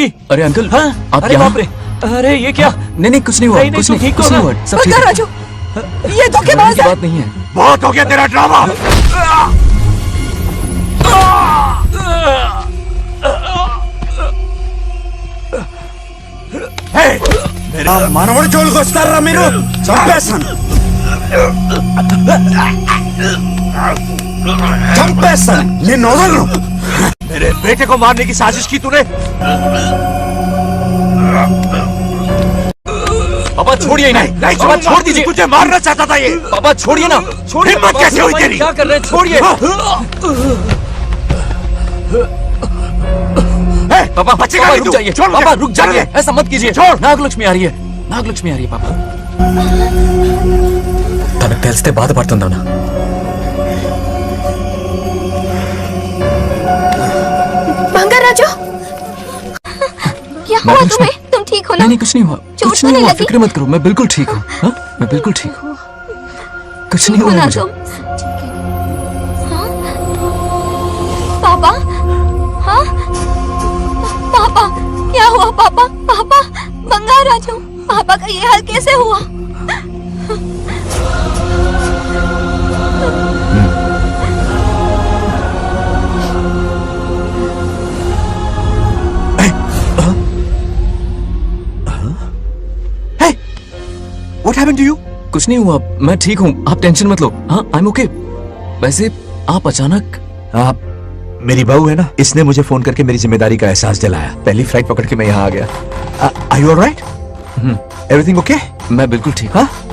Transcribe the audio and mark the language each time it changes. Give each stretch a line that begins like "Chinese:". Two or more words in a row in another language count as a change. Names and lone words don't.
Hindi: अरे अंकल, हाँ? आप अरे यहाँ? बाप रे, अरे ये क्या? नहीं कुछ नहीं हुआ, नहीं, कुछ तुम नहीं, ठीक कुछ हो नहीं ना? हुआ, सब ठीक है। राजू, ये धोखेबाज की है। बात नहीं है। बहुत हो गया तेरा ड्रामा।
Telugu: మనవడి జోలికి వస్తారా మీరు? చంపేస్తాను, చంపేస్తాను, నిన్ను వదలను.
Hindi: मेरे बेटे को मारने की साजिश की तूने? पापा छोड़िए ना, नहीं पापा छोड़ दीजिए। तुझे मारना चाहता था ये। पापा छोड़िए ना, छोड़िए। हिम्मत पापा, कैसे हुई पापा, तेरी? क्या कर रहे हैं? छोड़िए। पापा बचेगा पापा नहीं रुक तू। जाइए, छोड़ मुझे। पापा रुक जाइए, छोड़। ऐसा मत कीजिए। छोड़। नागलक्ष्मी आ रही है, नागलक्ष्मी आ रही है पापा।
Telugu: తనకు తెలిస్తే బాధపడుతుందన్నా.
Hindi: बंगाराजू, क्या हुआ तुम्हें? तुम ठीक हो ना? नहीं कुछ नहीं हुआ, चोट कुछ तो नहीं नहीं हुआ, लगी? फिक्र मत करो, मैं बिल्कुल ठीक हूँ। हाँ? मैं बिल्कुल ठीक हूँ, कुछ नहीं ठीक हो हुआ ना मुझे। तुम? हाँ? पापा, हाँ? पापा, क्या हुआ पापा? पापा, बंगाराजू, पापा का ये हाल कैसे हुआ?
English: What happened to you?
Hindi: कुछ नहीं हुआ, मैं ठीक हूँ, आप टेंशन मत लो। हाँ,
English: I'm okay।
Hindi: वैसे आप अचानक आप मेरी बहू है ना, इसने मुझे फोन करके मेरी जिम्मेदारी का एहसास दिलाया। पहली फ्लाइट पकड़ के मैं यहाँ आ गया।
English: are you alright? everything okay?
Hindi: मैं बिल्कुल ठीक। हाँ?